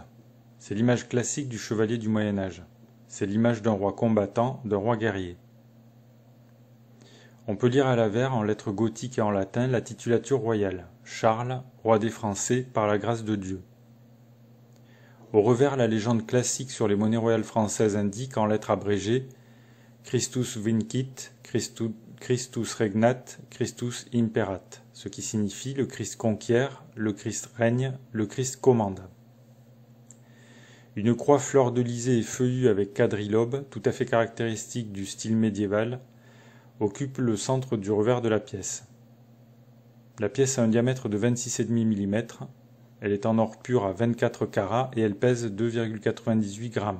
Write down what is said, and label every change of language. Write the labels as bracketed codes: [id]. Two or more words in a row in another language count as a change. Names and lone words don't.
[fr] C'est l'image classique du chevalier du Moyen-Âge. C'est l'image d'un roi combattant, d'un roi guerrier. On peut lire à l'avers, en lettres gothiques et en latin, la titulature royale. Charles, roi des Français, par la grâce de Dieu. Au revers, la légende classique sur les monnaies royales françaises indique, en lettres abrégées, [la] Christus vincit, Christus regnat, Christus imperat, [fr] ce qui signifie le Christ conquiert, le Christ règne, le Christ commande. Une croix fleur-de-lysée et feuillue avec quadrilobe, tout à fait caractéristique du style médiéval, occupe le centre du revers de la pièce. La pièce a un diamètre de 26,5 mm, elle est en or pur à 24 carats et elle pèse 2,98 grammes.